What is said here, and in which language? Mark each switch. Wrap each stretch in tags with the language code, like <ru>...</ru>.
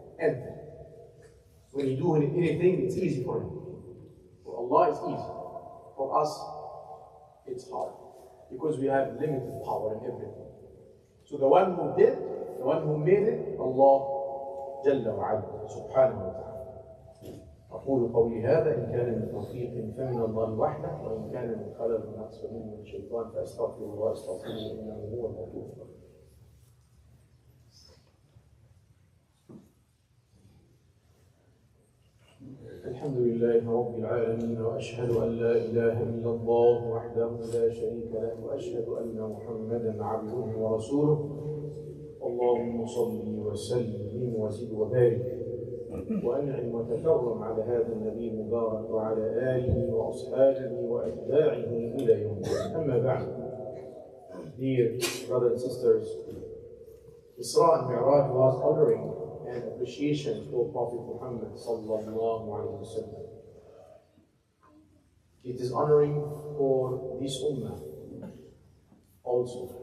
<en>And when you do anything, it's easy for him. For Allah, it's easy. For us, it's hard, because we have limited power in everything. So the one who did, the one who made it, Allah Jalla wa Ala, subhanahu wa ta'ala.</en> <ar>أقول قولي هذا إن كان من توفيق فمن الله وحده وإن كان من خلل من نقص من الشيطان فأستغفر الله أستغفره إنه هو الغفور الرحيم. الحمد لله رب العالمين وأشهد أن لا إله إلا الله وحده لا شريك له وأشهد أن محمدا عبده ورسوله. اللهم صل وسلم وزد وبارك وأنعم وتكرم على هذا النبي المبارك وعلى آله وأصحابه وأتباعه إلى يوم الدين. أما بعد.</ar> <en>Dear brothers and sisters, Isra Miraj was honoring and appreciation for Prophet Muhammad sallallahu alayhi wa sallam. It is honoring for this ummah also.</en>